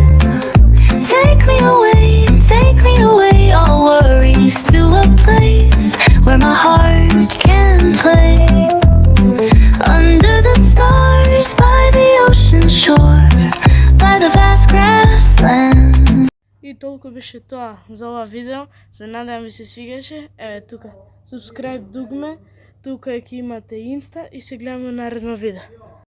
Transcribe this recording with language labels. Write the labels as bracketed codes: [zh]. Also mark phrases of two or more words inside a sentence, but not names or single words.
[en] Take me away, all worries to a place where my heart can play. Under the stars, by the ocean shore, by the vast grasslands. [mk] И толку беше тоа за ова видео. Се надевам ви се свигаше. Еве тука subscribe дугме, тука ќе имате инста и се гледаме наредно видео.